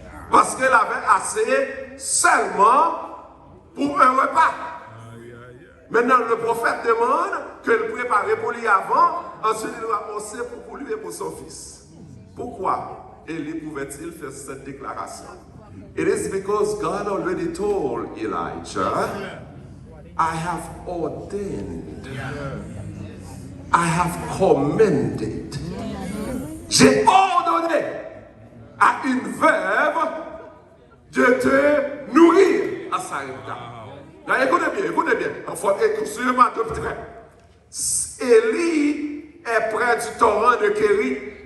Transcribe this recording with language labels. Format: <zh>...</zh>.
<fr>Parce qu'elle avait assez seulement pour un repas. Maintenant, le prophète demande que le préparer pour lui avant, ensuite il doit aussi pour lui et pour son fils. Pourquoi Élie pouvait-il faire cette déclaration?</fr> <en>It is because God already told Elijah, I have ordained, I have commanded.</en> <fr>J'ai ordonné à une veuve de te nourrir à Sarepta. Écoutez bien. Enfin, suivez ma doctrine. Élie est près du torrent de Kérit.</fr>